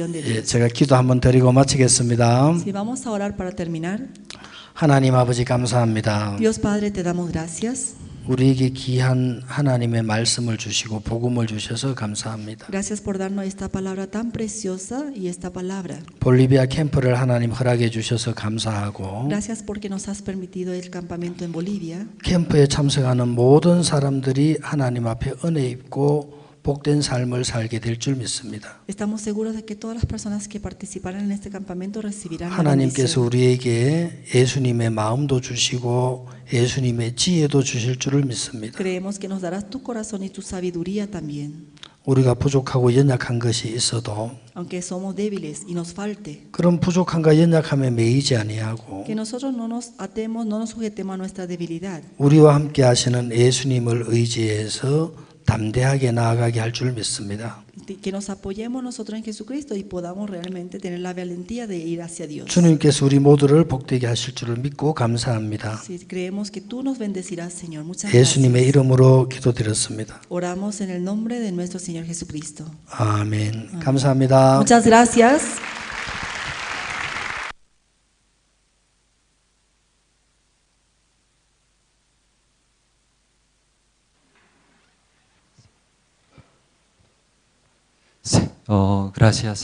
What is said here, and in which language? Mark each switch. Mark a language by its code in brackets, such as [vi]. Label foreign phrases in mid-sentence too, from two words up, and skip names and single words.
[ko] 예, 제가 기도 한번 드리고 마치겠습니다. [es] Si vamos a orar para terminar. [ko] 하나님 아버지 감사합니다. [es] Dios Padre, te damos gracias. [ko] 우리에게 귀한 하나님의 말씀을 주시고 복음을 주셔서 감사합니다. [es] Gracias por darnos esta palabra tan preciosa y esta palabra. [ko] 볼리비아 캠프를 하나님 허락해 주셔서 감사하고 [es] Gracias porque nos has permitido el campamento en Bolivia. [ko] 캠프에 참석하는 모든 사람들이 하나님 앞에 은혜 입고 복된 삶을 살게 될 줄 믿습니다. [es] Estamos seguros de que todas las personas que participarán en este campamento recibirán la [ko] 하나님께서 [es] bendición. [ko] 우리에게 예수님의 마음도 주시고 예수님의 지혜도 주실 줄을 믿습니다. [es] Creemos que nos darás tu corazón y tu sabiduría también. [ko] 우리가 부족하고 연약한 것이 있어도 [es] Aunque somos débiles y nos falte, [ko] 그런 부족함과 연약함에 매이지 아니하고 [es] que nosotros no nos atemos, no nos sujetemos a nuestra debilidad. [ko] 우리와 함께 하시는 예수님을 의지해서 담대하게 나아가게 할 줄 믿습니다. [es] Que nos apoyemos nosotros en Jesucristo y podamos realmente tener la valentía de ir hacia Dios. [ko] 주님께서 우리 모두를 복되게 하실 줄을 믿고 감사합니다. [es] Si creemos que tú nos bendecirás, Señor. Muchas [ko] 예수님의 [es] gracias. [ko] 이름으로 기도드렸습니다. [es] Oramos en el nombre de nuestro Señor Jesucristo. [ko] 아멘. 감사합니다. [es] Muchas gracias. Sí, gracias.